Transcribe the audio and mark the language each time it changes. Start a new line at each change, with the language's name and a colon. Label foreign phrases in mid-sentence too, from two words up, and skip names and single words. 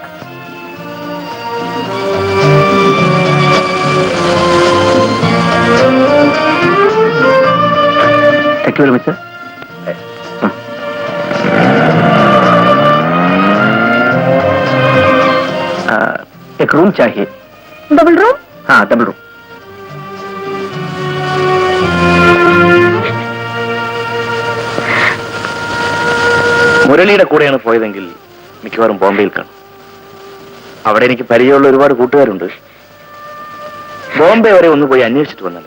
English: thank you very much सर.
Hindi: एक रूम चाहिए.
English: double room?
Hindi: हाँ,
English: double room.
Malayalam: മുരളിയുടെ കൂടെയാണ് പോയതെങ്കിൽ മിക്കവാറും ബോംബെയിൽ കാണും. അവിടെ എനിക്ക് പരിചയമുള്ള ഒരുപാട് കൂട്ടുകാരുണ്ട്. ബോംബെ വരെ ഒന്ന് പോയി അന്വേഷിച്ചിട്ട് വന്നത്.